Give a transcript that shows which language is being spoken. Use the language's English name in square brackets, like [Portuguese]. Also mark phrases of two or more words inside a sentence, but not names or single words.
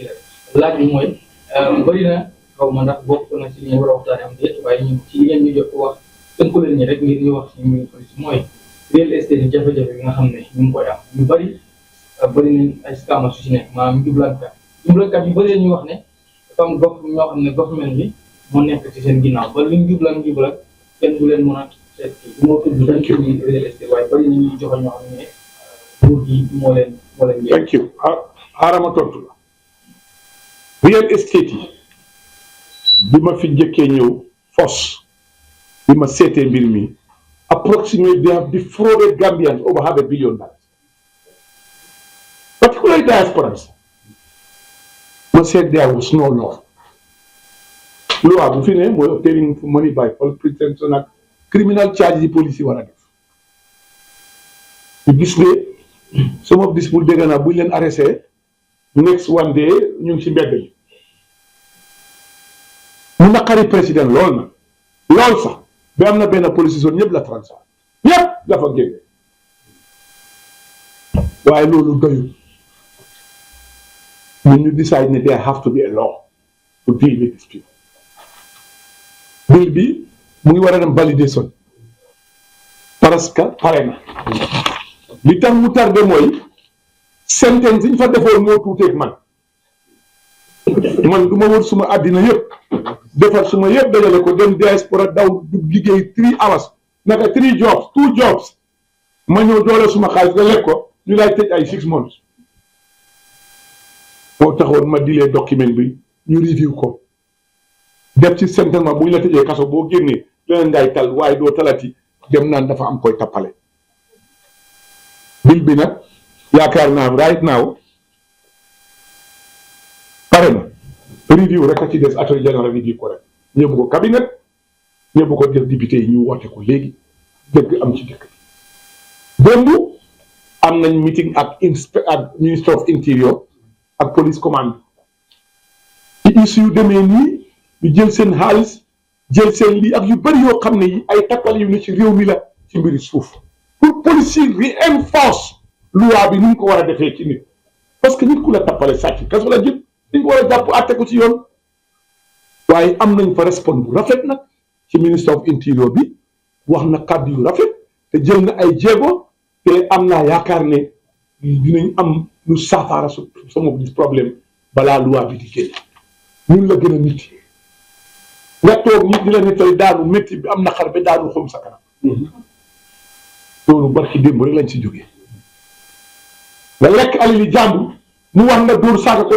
[Wolof] la laaj bi mooy bëri na xaw ma ndax bokk na ci li ñu war a waxtaane am déet waaye ñun ci li ngeen ñu jot wax tënku leen ñi rek ngir ñu wax ci muy police mooy [English] real estate [Wolof] yi jafe-jafe bi nga xam ne ñu ngi koy am ñu bëri nañ ay scam su ci nekk maanaam jublankat yu bëri ñu wax ne dafa am gox ñoo xam ne government bi moo nekk ci seen ginnaaw ba luñ jublan kenn du leen mën a seet kii moo tudd dañ ko di [English] real estate [Wolof] waaye bëri nañuy joxe ñoo xam ne nguur gi moo leen [English] thank you [Wolof] xaarama tontu la [English] real estate [Wolof] yi bi ma fi njëkkee ñëw fos bi ma seetee mbir mi [English] approximately they have defrauded Gambians over $500 billion, particularly diasporans. I said there was no law. Law [Wolof] bu fi ne mooy [English] obtaining money by false pretense and criminal charges the police [Wolof] war a def. You gis ne [English] some of these people [Wolof] dégg naa buñ leen arrêté [English] next one day [Wolof] ñu ngi ci mbedd mi mu naqari président lool sax ba am na benn [English] police zone [Wolof] ñëpp la transfert ñëpp dafa génne waaye loolu doyul ñun ñu decide ne [English] there have to be a law to deal with these people. [Wolof] Bill bi mu ngi war a dem validation [French] parce que [Wolof] pare na li tax mu tardé mooy sentence yi ñu fa defoon moo tuuteeg man du ma wër suma àddina yëpp defar suma yëpp dajale ko dem diaspora daw liggéey 3 hours naka 3 jobs 2 jobs ma ñëw doole suma xaalis nga lekk ko ñu lay tëj ay 6 months moo taxoon ma dilee document bi ñu review ko def ci sentence bu ñu la tëjee kaso boo génnee leneen ngay tal waaye doo talati dem naan dafa am koy tappale bil bi nag yaakaar naa [English] right now [Wolof] pare na review rek a ci des [English] attorney general [Wolof] review ko rek ñëbbu ko cabinet ñëbbu ko def député yi ñu woote ko léegi dëgg am ci dëkk démb am nañ meeting ak [English] ministre of interior [Wolof] ak [English] police command [Wolof] ci issue yu demee nii ñu jël seen xaalis jël seen lii ak yu bëri yoo xam ne yi ay tappale yu ne ci réew mi la ci mbiri suuf pour police yi reinforce loi bi ni ñu ko war a defee ci nit [French] parce que [Wolof] nit ku la tappale sàcc kaso la jël dañ ko war a jàpp àtte ko ci yoon waaye am nañ fa response bu rafet nag ci [English] ministre of interior [Wolof] bi wax na kàddu yu rafet te jël na ay jéego te am naa yaakaar ne dinañ am lu saafara sama problème balaa loi bi di génn ñun la gën a nit nga toog nit di la nettali daanu métti bi am na xar ba daanu xom sa kanam loolu barki démb rek lañ si jógee nga lekk alali jàmbur mu wax nga dóor saaga ko